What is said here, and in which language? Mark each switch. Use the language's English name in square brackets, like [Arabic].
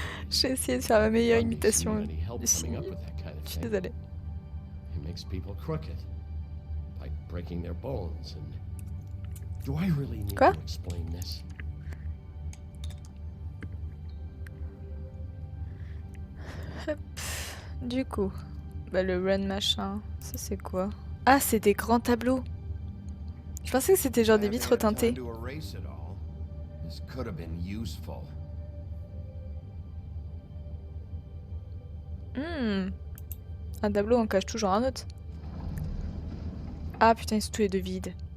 [French] J'ai essayé de faire ma meilleure imitation ici. Je suis désolée. [English] He makes people crooked by breaking their bones and... Do I really need [French] Quoi? [English] to explain this? Hop. [French] Du coup, bah le run machin, ça c'est quoi? Ah, c'est des grands tableaux. Je pensais que c'était genre des vitres teintées. [English] This could have been useful. [French] Un tableau en cache toujours un autre. Ah putain, ils sont tous les deux vides.